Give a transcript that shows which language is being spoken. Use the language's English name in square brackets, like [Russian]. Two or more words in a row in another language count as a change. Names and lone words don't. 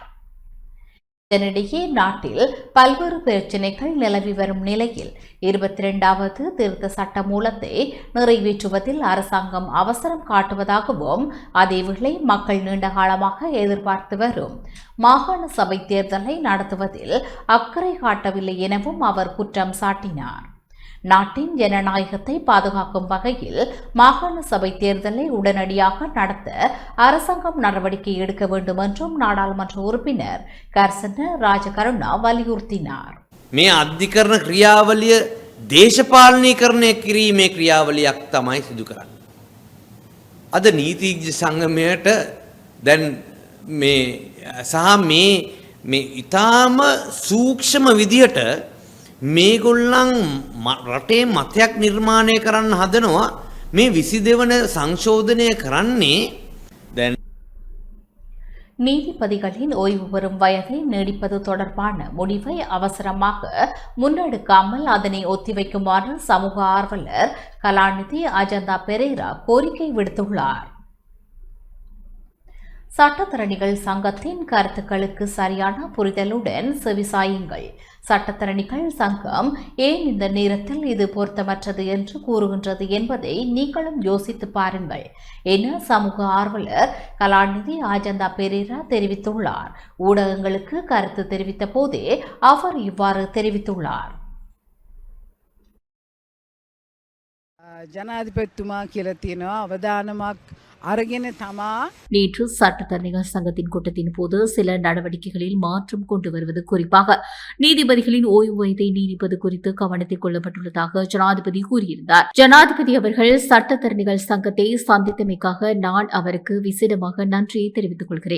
[Tamil] இதனிடையே நாட்டில் பல்வேறு பிரச்சினைகள் நிலவி வரும் நிலையில் 22வது திருத்த சட்ட மூலத்தை நிறைவேற்றுவதில் அரசாங்கம் அவசரம் காட்டுவதாகவும் அதேவேளை மக்கள் நீண்ட காலமாக எதிர்பார்த்து வரும் மாகாண சபை தேர்தலை நடத்துவதில் அக்கறை காட்டவில்லை எனவும் அவர் குற்றம் சாட்டினார். நாட்டின் ஜனநாயகத்தை பாதுகாக்கும் வகையில் மாகாண சபை தேர்தலை உடனடியாக நடத்த அரசாங்கம் நடவடிக்கை எடுக்க வேண்டும் என்றும் நாடாளுமன்ற உறுப்பினர் கர்சன ராஜகருணா வலியுறுத்தினார். [Sinhala] මේ අධිකරණ ක්‍රියාවලිය දේශපාලනීකරණය කිරීමේ ක්‍රියාවලියක් තමයි සිදු කරන්නේ. අද නීතිඥ සංගමයට දැන් මේ ඉතාම සූක්ෂම විදියට මේගොල්ලන් රටේ මතයක් නිර්මාණය කරන්න හදනවා. මේ 22 වන සංශෝධනය කරන්නේ දැන් [Tamil] நீதிபதிகளின் ஓய்வு பெறும் வயதை நீடிப்பது தொடர்பான முடிவை அவசரமாக முன்னெடுக்காமல் அதனை ஒத்திவைக்குமாறு சமூக ஆர்வலர் கலாநிதி அஜந்தா பெரேரா கோரிக்கை விடுத்துள்ளார். சட்டத்தரணிகள் சங்கத்தின் கருத்துக்களுக்கு சரியான புரிதலுடன் செவிசாயுங்கள். சட்டத்தரணிகள் சங்கம் ஏன் இந்த நேரத்தில் இது பொருத்தமற்றது என்று கூறுகின்றது என்பதை நீங்களும் யோசித்து பாருங்கள் என சமூக ஆர்வலர் கலாநிதி அஜந்தா பெரேரா தெரிவித்துள்ளார். ஊடகங்களுக்கு கருத்து தெரிவித்த போதே அவர் இவ்வாறு தெரிவித்துள்ளார். [Sinhala] ජනාධිපතිතුමා කියලා තියෙනවා අවදානමක් අරගෙන තමා [Tamil] நேற்று சட்டத்தரணிகள் சங்கத்தின் கூட்டத்தின் போது சில நடவடிக்கைகளில் மாற்றம் கொண்டு வருவது குறிப்பாக நீதிபதிகளின் ஓய்வு வயதை நீடிப்பது குறித்து கவனத்தில் கொள்ளப்பட்டுள்ளதாக ஜனாதிபதி கூறியிருந்தார். ஜனாதிபதி அவர்கள் சட்டத்தரணிகள் சங்கத்தை சந்தித்தமைக்காக நான் அவருக்கு விசேடமாக நன்றியை தெரிவித்துக் கொள்கிறேன்.